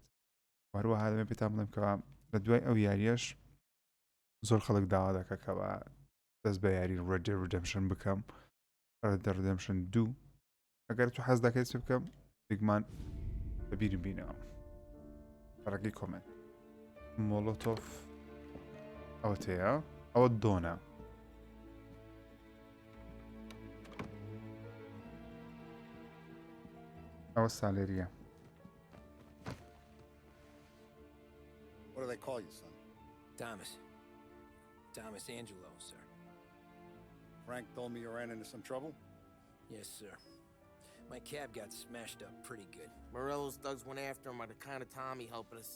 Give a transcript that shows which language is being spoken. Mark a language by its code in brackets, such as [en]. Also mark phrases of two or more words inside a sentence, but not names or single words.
[ckb] وەروەها دەمێت پێتان بڵێم کەەوە لە دوای ئەو یاریەش زۆر خەڵک داوا دەکەکەوە دەست بە یاری ڕێد دێد ریدەمشن بکەم ڕێد دێد ریدەمشن 2 ئەگەر تو حەز دەکەیت چ بکەم دیگمان بەبیرم بینەوە بەڕێگەی کۆمنت مۆڵۆتۆف ئەوە تەیە ئەوە دۆنە ئەوە سالێریە. [en] What do they call you, son? Thomas. Thomas Angelo, sir. Frank told me you ran into some trouble? Yes, sir. My cab got smashed up pretty good. Morello's thugs went after him on account of Tommy helping us.